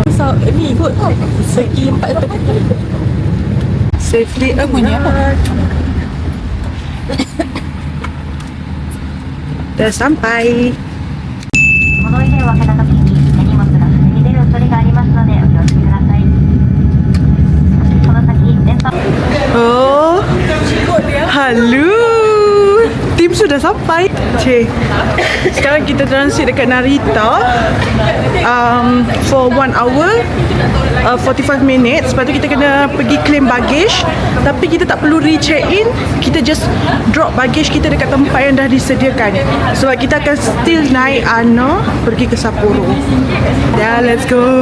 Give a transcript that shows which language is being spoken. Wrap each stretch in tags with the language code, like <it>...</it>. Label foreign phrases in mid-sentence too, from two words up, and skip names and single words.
<ms>Ni ikut segi 4 Safely bunyi apa? dah sampai.</ms> <ja>この入れを開けた時に手荷物がすでに出る恐れがありますのでお気をつけください。この先電波</ja> <ms>Oh, halo. Tim sudah sampai. Cik. Sekarang kita transit dekat Narita</ms> <en>for 1 hour 45 minutes.</en> <ms>Lepas tu kita kena pergi claim baggage. Tapi kita tak perlu</ms> <en>re-check in.</en> <ms>Kita</ms> <en>just drop baggage</en> <ms>kita dekat tempat yang dah disediakan. Sebab kita akan still naik ANA pergi ke Sapporo. Dah,</ms> <en>let's go.</en>